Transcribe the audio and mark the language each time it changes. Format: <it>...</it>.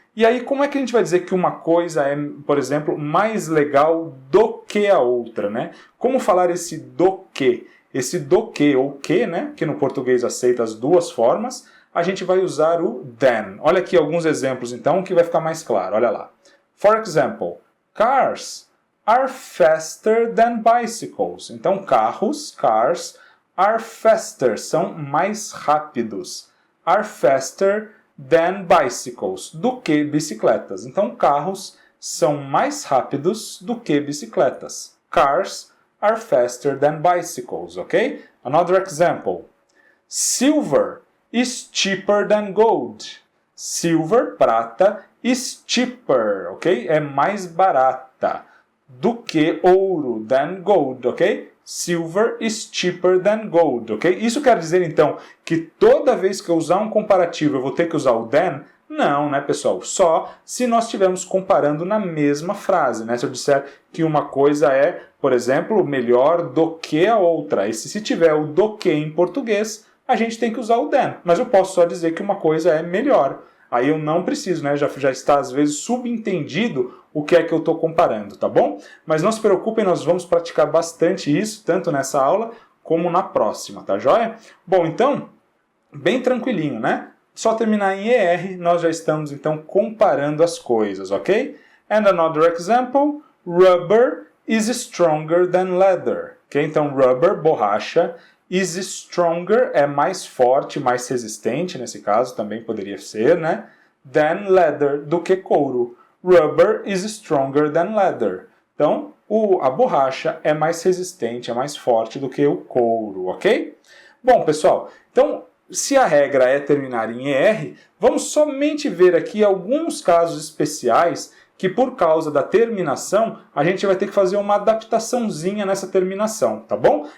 <pt>E aí, como é que a gente vai dizer que uma coisa é, por exemplo, mais legal do que a outra, né? Como falar esse do que? Esse do que ou que, né? Que no português aceita as duas formas, a gente vai usar o than. Olha aqui alguns exemplos, então, que vai ficar mais claro. Olha lá.</pt> <en>For example, cars are faster than bicycles.</en> <pt>Então,</pt> <en>cars, are faster,</en> <pt>são mais rápidos.</pt> <en>Are faster than bicycles,</en> <pt>do que bicicletas. Então, carros são mais rápidos do que bicicletas.</pt> <en>cars are faster than bicycles, ok? Another example. Silver is cheaper than gold. Silver, prata, is cheaper, ok?</en> <pt>É mais barata do que ouro,</pt> <en>than gold,</en> <pt>ok?</pt> <en>Silver is cheaper than gold, ok?</en> <pt>Isso quer dizer, então, que toda vez que eu usar um comparativo eu vou ter que usar o than? Não, né, pessoal? Só se nós estivermos comparando na mesma frase, né? Se eu disser que uma coisa é, por exemplo, melhor do que a outra. E se tiver o do que em português, a gente tem que usar o than. Mas eu posso só dizer que uma coisa é melhor. Aí eu não preciso, né? Já está, às vezes, subentendido o que é que eu estou comparando, tá bom? Mas não se preocupem, nós vamos praticar bastante isso, tanto nessa aula como na próxima, tá joia? Bom, então, bem tranquilinho, né? Só terminar em ER, nós já estamos, então, comparando as coisas, ok?</pt> <en>And another example, rubber is stronger than leather. Okay?</en> <pt>Então, rubber, borracha,</pt> <en>is stronger,</en> <pt>é mais forte, mais resistente, nesse caso também poderia ser, né?</pt> <en>Than leather,</en> <pt>do que couro.</pt> <en>Rubber is stronger than leather.</en> <pt>Então, a borracha é mais resistente, é mais forte do que o couro, ok? Bom, pessoal, então, se a regra é terminar em ER, vamos somente ver aqui alguns casos especiais que por causa da terminação, a gente vai ter que fazer uma adaptaçãozinha nessa terminação, tá bom?</pt>